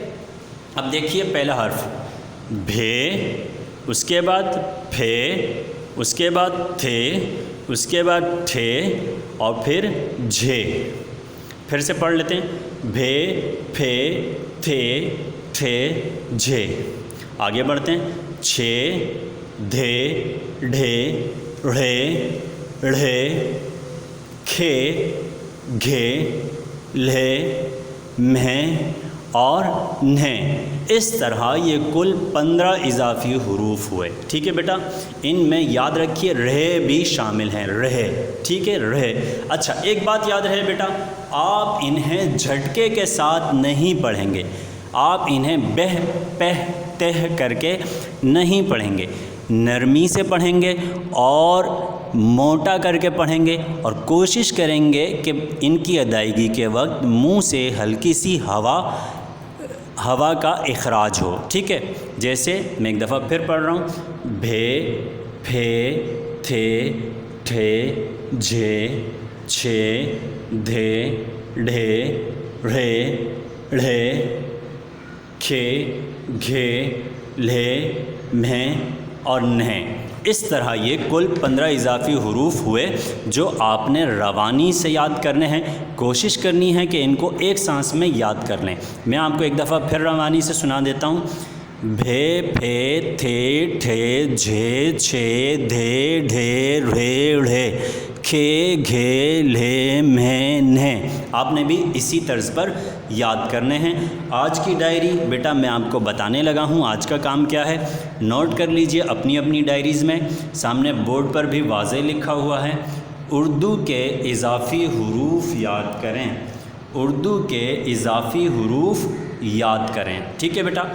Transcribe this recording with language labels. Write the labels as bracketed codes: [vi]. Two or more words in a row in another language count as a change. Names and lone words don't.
[ur] اب دیکھیے پہلا حرف بھے، اس کے بعد پھے، اس کے بعد تھے، اس کے بعد ٹھے اور پھر جھے۔ پھر سے پڑھ لیتے ہیں، بھے، پھے، تھے، ٹھے، جھے۔ آگے بڑھتے ہیں، چھے، دھے، ڈھے، ڑھے، ڑھے، کھے، گھے، لھے، مہیں اور نہیں۔ اس طرح یہ کل 15 اضافی حروف ہوئے، ٹھیک ہے بیٹا۔ ان میں یاد رکھیے رہے بھی شامل ہیں، رہے، ٹھیک ہے، رہے۔ اچھا ایک بات یاد رہے بیٹا، آپ انہیں جھٹکے کے ساتھ نہیں پڑھیں گے، آپ انہیں بہ، پہ، تہ کر کے نہیں پڑھیں گے، نرمی سے پڑھیں گے اور موٹا کر کے پڑھیں گے، اور کوشش کریں گے کہ ان کی ادائیگی کے وقت منہ سے ہلکی سی ہوا کا اخراج ہو، ٹھیک ہے۔ جیسے میں ایک دفعہ پھر پڑھ رہا ہوں، بھے، پھے، تھے، ٹھے، جھے، چھے، دھے، ڈھے، ڑھے، ڑھے، کھے، گھے، لھے، مہیں اور نہیں۔ اس طرح یہ کل 15 اضافی حروف ہوئے جو آپ نے روانی سے یاد کرنے ہیں، کوشش کرنی ہے کہ ان کو ایک سانس میں یاد کر لیں۔ میں آپ کو ایک دفعہ پھر روانی سے سنا دیتا ہوں، بھے، پھے، تھے، ٹھے، جھے، چھے، دھے، ڈھے، ڑھے، ڑھے، کھے، گھے، لھے، مہیں، نہیں۔ آپ نے بھی اسی طرز پر یاد کرنے ہیں۔ آج کی ڈائری بیٹا میں آپ کو بتانے لگا ہوں آج کا کام کیا ہے، نوٹ کر لیجئے اپنی اپنی ڈائریز میں، سامنے بورڈ پر بھی واضح لکھا ہوا ہے، اردو کے اضافی حروف یاد کریں، اردو کے اضافی حروف یاد کریں، ٹھیک ہے بیٹا۔